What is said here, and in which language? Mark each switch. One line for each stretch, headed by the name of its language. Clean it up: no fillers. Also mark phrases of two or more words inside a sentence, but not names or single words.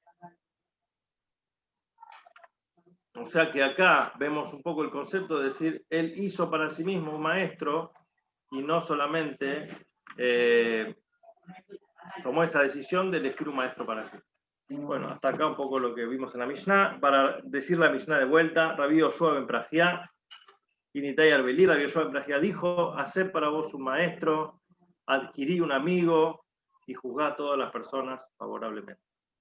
Spanish: O sea que acá vemos un poco el concepto de decir, él hizo para sí mismo un maestro y no solamente tomó esa decisión de elegir un maestro para sí. Bueno, hasta acá un poco lo que vimos en la Mishnah. Para decir la Mishnah de vuelta, Rabbi Yoshua ben Prajia, Initai Arbelí, Rabbi Yoshua ben Prajia dijo: haced para vos un maestro, adquirí un amigo y juzgá a todas las personas favorablemente.